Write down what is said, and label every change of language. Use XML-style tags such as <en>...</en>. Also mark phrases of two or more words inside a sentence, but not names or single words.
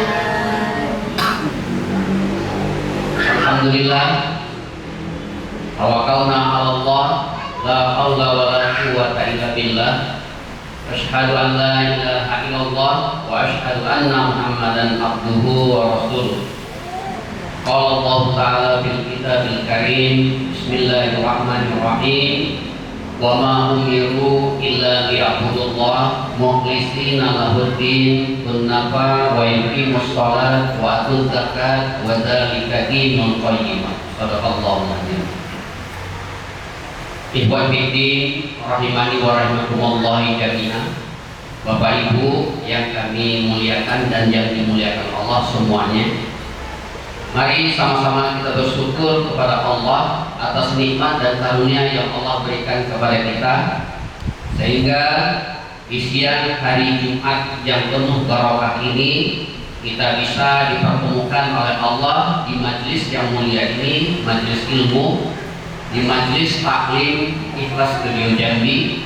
<ar>الحمد لله، توكلنا على الله، لا حول ولا قوة إلا بالله. أشهد أن لا إله إلا الله وأشهد أن محمدا عبده ورسوله. قال الله تعالى في الكتاب الكريم. بسم الله الرحمن الرحيم. وما أمروا إلا ليعبدوا الله مخلصين له الدين حنفاء ويقيموا الصلاة وآتوا الزكاة وذلك دين القيم. صدق الله العظيم. إخوان في الله رحمني ورحمكم الله جميعا.</ar> <id>Bapak Ibu yang kami muliakan dan yang dimuliakan Allah semuanya, mari sama-sama kita bersyukur kepada Allah atas nikmat dan karunia yang Allah berikan kepada kita, sehingga di siang hari Jumat yang penuh barokah ini kita bisa dipertemukan oleh Allah di majelis yang mulia ini, majelis ilmu, di majelis taklim Ikhlas Studio Jambi.</id>